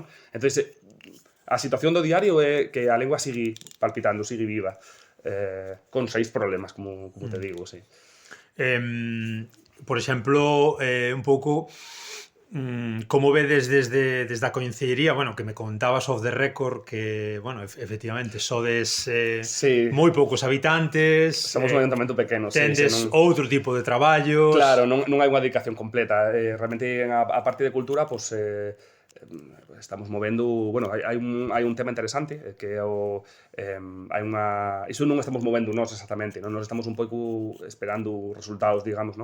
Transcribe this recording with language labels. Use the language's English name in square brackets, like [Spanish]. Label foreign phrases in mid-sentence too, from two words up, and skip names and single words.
[Galician] Entón, a situación do diario é que a lengua sigue palpitando, sigue viva, con 6 problemas, como te digo, sí. Por exemplo, un pouco como vedes desde a Concellería, bueno, que me contabas [English] off the record [Galician] que, bueno, efectivamente sodes moi poucos habitantes, somos un ayuntamento pequeno, tendes outro tipo de traballos. Claro, non hai unha dedicación completa, realmente a parte de cultura, pois estamos movendo, bueno, hai un tema interesante que é o hai unha, iso non estamos movendo nós exactamente, non, nos estamos un pouco esperando resultados, digamos, non?